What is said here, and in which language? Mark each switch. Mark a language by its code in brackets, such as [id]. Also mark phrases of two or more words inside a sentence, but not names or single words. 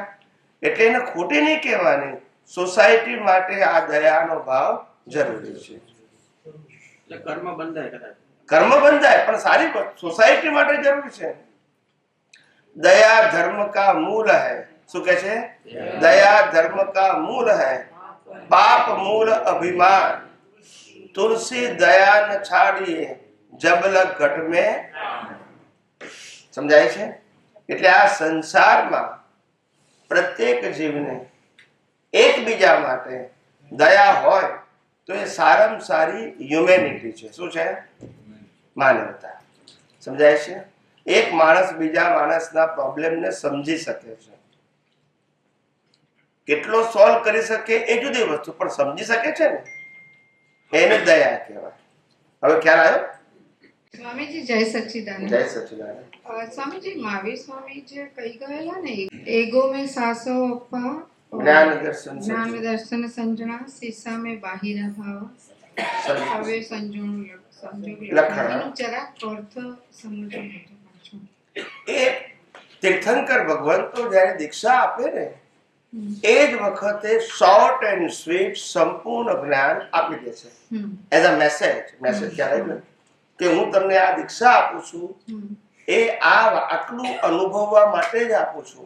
[gu] એટલે એને ખોટી નહીં કહેવાની. સોસાયટી માટે આ દયાનો ભાવ જરૂરી છે. કર્મ બંધાય, પણ સારી સોસાયટી માટે જરૂરી છે. [hi] दया धर्म का मूल है. શું કહે છે? दया धर्म का मूल है, पाप मूल अभिमान. तुलसी दया न छाड़िए जब लग घट में. [gu] સમજાય છે? એટલે આ સંસારમાં પ્રત્યેક જીવને એકબીજા માટે દયા હોય તો એ સારામાં સારી હ્યુમેનિટી છે. શું છે? માનવતા. સમજાય છે? એક માણસ બીજા માણસના પ્રોબ્લેમને સમજી શકે છે. કેટલો સોલ્વ કરી શકે એ જુદી વસ્તુ, પણ સમજી શકે છે ને, એને દયા કહેવાય. હવે ખ્યાલ આવ્યો? સ્વામીજી જય સચ્ચિદાનંદ. જય સચ્ચિદાનંદ. સ્વામીજી મહાવીર સ્વામી જે કહી ગયેલા ને, [pra] एगो में सासो अप्पा ज्ञान दर्शन संजणा, सीसा में बाहिरा भाव हवे संजोग લખાણ. [gu] એનું જરાક અર્થ સમજો. એ તીર્થંકર ભગવાન તો જયારે દીક્ષા આપે ને એ જ વખતે [en] short and sweet [gu] સંપૂર્ણ જ્ઞાન આપી દે છે [en] as a message [gu] ક્યારે કે હું તમને આ દીક્ષા આપું છું એ આટલું અનુભવવા માટે જ આપું છું.